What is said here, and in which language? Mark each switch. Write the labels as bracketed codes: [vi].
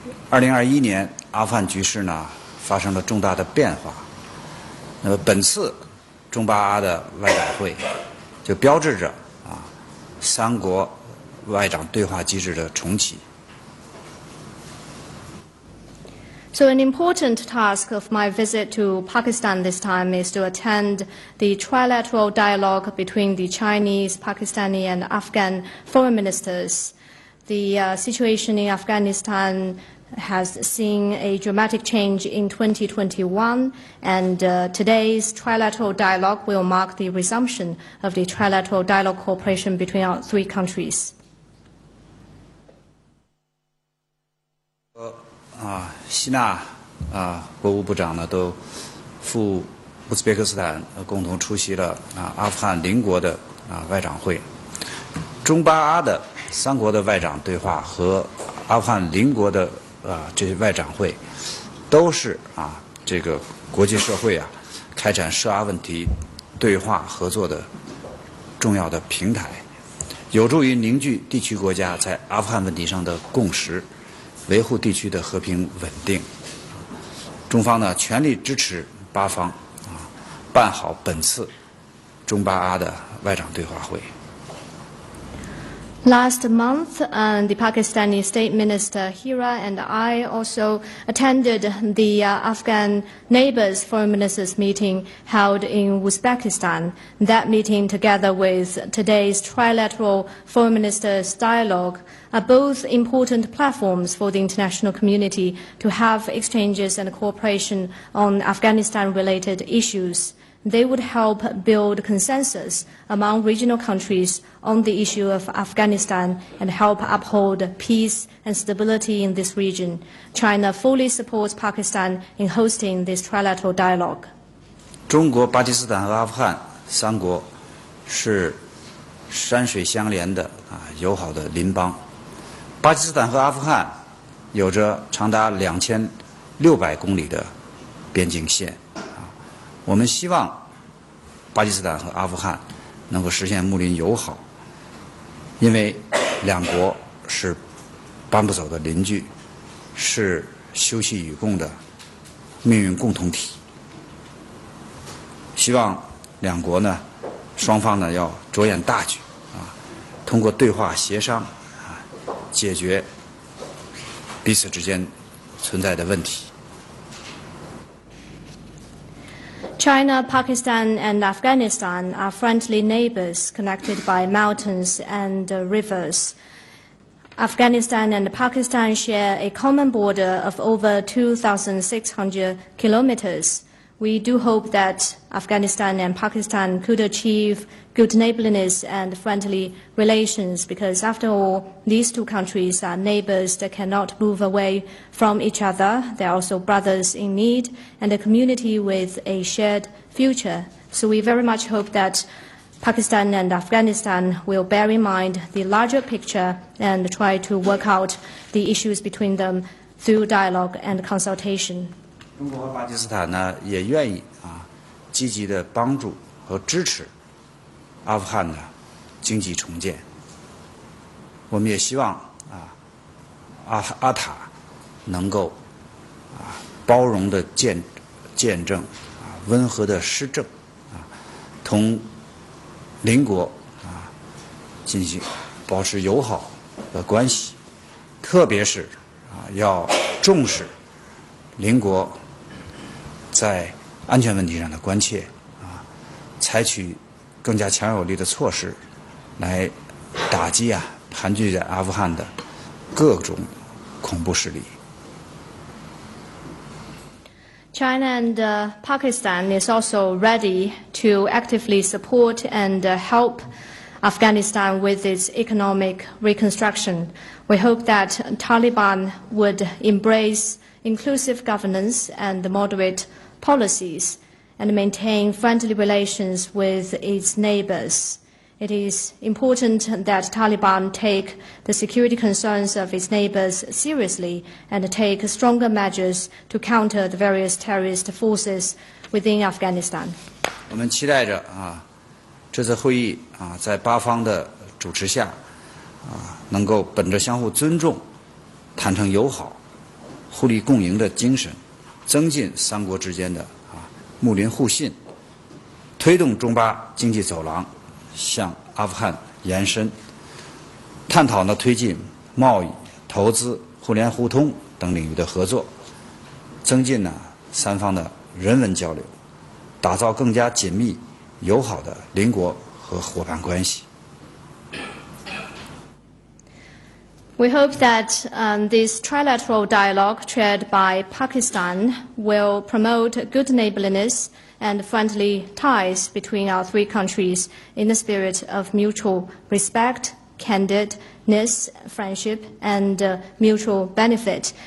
[zh] 2021年阿富汗局势呢发生了重大的变化，那么本次中巴阿的外长会就标志着3国外长对话机制的重启。 [en] So an important task of my visit to Pakistan this time is to attend the trilateral dialogue between the Chinese, Pakistani and Afghan foreign ministers. The situation in Afghanistan has seen a dramatic change in 2021, and today's trilateral dialogue will mark the resumption of the trilateral dialogue cooperation between our 3 countries. [zh] 希纳国务部长呢都赴乌兹别克斯坦共同出席了阿富汗邻国的外长会。中巴阿的3国的外长对话和阿富汗邻国的这些外长会，都是这个国际社会开展涉阿问题对话合作的重要的平台，有助于凝聚地区国家在阿富汗问题上的共识，维护地区的和平稳定。中方呢全力支持巴方办好本次中巴阿的外长对话会。 [en] Last month, the Pakistani State Minister Hira and I also attended the Afghan Neighbors Foreign Ministers meeting held in Uzbekistan. That meeting, together with today's trilateral Foreign Ministers dialogue, are both important platforms for the international community to have exchanges and cooperation on Afghanistan-related issues. They would help build consensus among regional countries on the issue of Afghanistan and help uphold peace and stability in this region. China fully supports Pakistan in hosting this trilateral dialogue. [zh] 中国、巴基斯坦和阿富汗3国是山水相连的友好的邻邦。巴基斯坦和阿富汗有着长达2600公里的边境线。我们希望巴基斯坦和阿富汗能够实现睦邻友好，因为2国是搬不走的邻居，是休戚与共的命运共同体。希望2国呢，双方呢要着眼大局通过对话协商解决彼此之间存在的问题。 [en] China, Pakistan, and Afghanistan are friendly neighbors connected by mountains and rivers. Afghanistan and Pakistan share a common border of over 2,600 kilometers. We do hope that Afghanistan and Pakistan could achieve good neighborliness and friendly relations because, after all, these two countries are neighbors that cannot move away from each other. They are also brothers in need and a community with a shared future. So we very much hope that Pakistan and Afghanistan will bear in mind the larger picture and try to work out the issues between them through dialogue and consultation. [zh] 中国和巴基斯坦呢也愿意积极的帮助和支持阿富汗的经济重建。我们也希望阿塔能够包容的见证温和的施政同邻国进行保持友好的关系，特别是要重视邻国在安全问题上的关切采取更加强有力的措施来打击盘踞在阿富汗的各种恐怖势力。 [en] China and Pakistan is also ready to actively support and help Afghanistan with its economic reconstruction. We hope that Taliban would embrace inclusive governance and moderate policies and maintain friendly relations with its neighbors. It is important that Taliban take the security concerns of its neighbors seriously and take stronger measures to counter the various terrorist forces within Afghanistan. [zh] 我们期待着这次会议在巴方的主持下能够本着相互尊重、坦诚友好、互利共赢的精神，增进三国之间的睦邻互信，推动中巴经济走廊向阿富汗延伸，探讨推进贸易、投资、互联互通等领域的合作，增进三方的人文交流，打造更加紧密友好的邻国和伙伴关系。 [en] We hope that this trilateral dialogue chaired by Pakistan will promote good neighborliness and friendly ties between our three countries in the spirit of mutual respect, candidness, friendship, and mutual benefit.